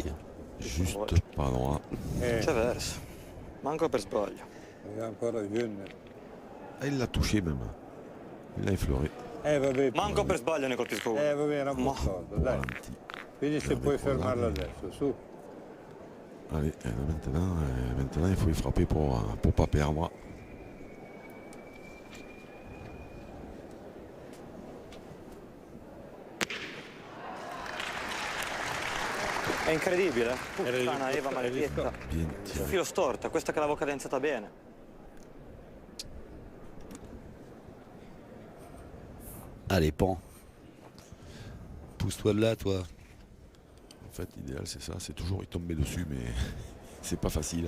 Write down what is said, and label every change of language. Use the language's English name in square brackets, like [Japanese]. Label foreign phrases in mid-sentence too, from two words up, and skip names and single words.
[French] Juste pas droit. [Italian] C'è verso. Manco per sbaglio. È ancora Junior. [French] Ah, il l'a touché même. Il l'a effleuré. [Italian] Vabbè. Manco per sbaglio ne colpisco uno. Vabbè, era un po' corto, dai. Vedi se puoi fermarlo adesso, su. [French] Allez, maintenant il faut y frapper pour pas perdre. [Italian] È incredibile. Puttana Eva maledetta. [French] Bien Il tiré. [Italian] filo storta, questa che l'avevo cadenzata bene. [French] Allez, Pan. Pousse-toi de là, toi. En fait, l'idéal c'est ça, c'est toujours y tomber dessus, mais c'est pas facile.